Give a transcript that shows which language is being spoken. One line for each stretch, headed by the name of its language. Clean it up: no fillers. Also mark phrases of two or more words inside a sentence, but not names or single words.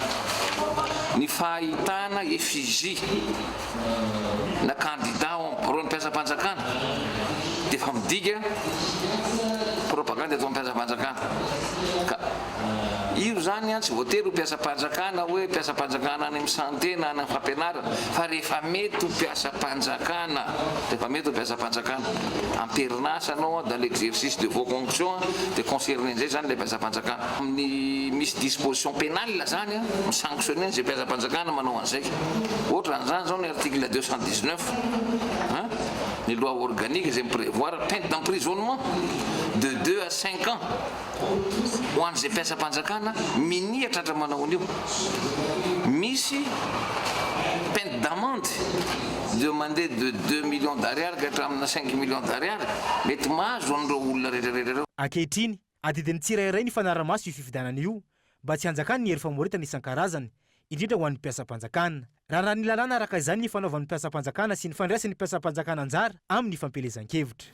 Malagasy: Ny fahitana effigie na candidat ro ny mpiasa-panjakana dia fa midika propagande ataon'ny mpiasa-panjakana. Ka io zany tsy voatery ho mpiasa-panjakana hoe mpiasa-panjakana any amin'ny santé na any amin'ny fampianarana fa rehefa mety ho mpiasa-panjakana amperinasa anao
French: dans l'exercice de vos fonctions de concerner
Malagasy: nzay zany le mpiasa-panjakana. Amin'ny misy
French: disposition pénale
Malagasy: zany misanctionner zay mpiasa-panjakana manao an'izay. Ohatra an'izany zao ny article 219 ny
French: loi organique
Malagasy: zay miprévoir
French: peine d'emprisonnement de 2 à 5 ans
Malagasy: ho an'izay mpiasa-panjakana minihatra hatra manao an'io. Misy
French: peine d'amende demandé de 2 millions d'ariary
Malagasy: ka hatramina
French: 5 millions d'ariary
Malagasy: mety mahazo an'ireo olona rehetrarehetra. Ankehitriny adidiny tsirairay ny fanaramaso io fifidianana io mba tsy hanjakany ny hery famoretana isan-karazany indrindra ho an'ny mpiasa-panjakana. Raha ny lalàna araka izany ny fanaovan'ny mpiasa-panjakana sy ny fandraisan'ny mpiasa-panjakana anjara amin'ny fampelezan-kevitra.